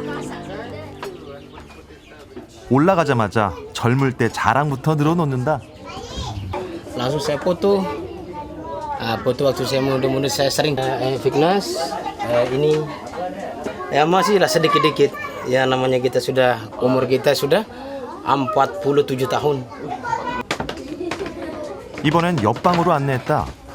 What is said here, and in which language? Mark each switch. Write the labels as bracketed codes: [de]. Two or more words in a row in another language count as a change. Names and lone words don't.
[ko] 올라가자마자 젊을 때 자랑부터 늘어놓는다. [id] Langsung saya foto. Foto waktu saya muda-muda saya sering fitness. Ini ya masih lah sedikit-sedikit. Ya namanya kita sudah umur kita sudah 47 tahun. [ko] 이번엔 옆방으로 안내했다.